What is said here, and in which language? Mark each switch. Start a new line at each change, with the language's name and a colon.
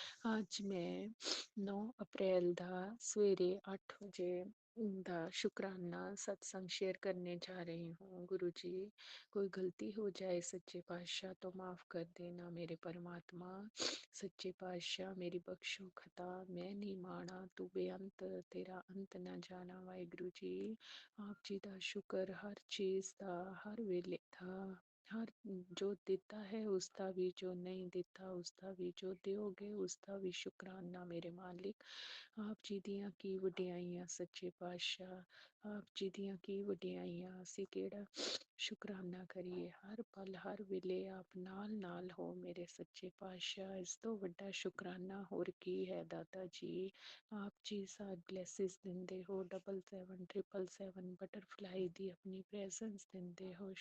Punjabi: ਅੱਜ ਮੈਂ 9 ਅਪ੍ਰੈਲ ਦਾ ਸਵੇਰੇ 8 ਵਜੇ ਦਾ ਸ਼ੁਕਰਾਨਾ
Hindi: सत्संग शेयर करने जा रही हूँ। गुरु जी, कोई गलती हो जाए सच्चे पातशाह तो माफ़ कर देना मेरे परमात्मा। सच्चे पातशाह मेरी बख्शो खता, मैं नहीं माना तू बेअंत, तेरा अंत ना जाना। वाहिगुरु जी, आप जी का शुक्र हर चीज़ का, हर वेले का, हर जो देता है उसका भी, जो नहीं देता उसका भी, जो दोगे उसका भी शुक्राना मेरे मालिक।
Punjabi: आप जी दियाँ की वडियाइयाँ सच्चे पातशाह, आप जी दियाँ की वडियाइयाँ, ਅਸੀਂ ਕਿਹੜਾ ਸ਼ੁਕਰਾਨਾ ਕਰੀਏ। ਹਰ ਪਲ ਹਰ ਵੇਲੇ ਆਪ ਨਾਲ ਹੋ ਮੇਰੇ ਸੱਚੇ ਪਾਤਸ਼ਾਹ। ਇਸ ਤੋਂ ਵੱਡਾ ਸ਼ੁਕਰਾਨਾ ਹੋਰ ਕੀ ਹੈ ਦਾਤਾ ਜੀ। ਆਪ ਜੀ ਸਾਰ ਬਲੈਸਿਸ ਦਿੰਦੇ ਹੋ, 777 ਬਟਰਫਲਾਈ ਦੀ ਆਪਣੀ ਪ੍ਰੈਜ਼ੈਂਸ ਦਿੰਦੇ ਹੋ।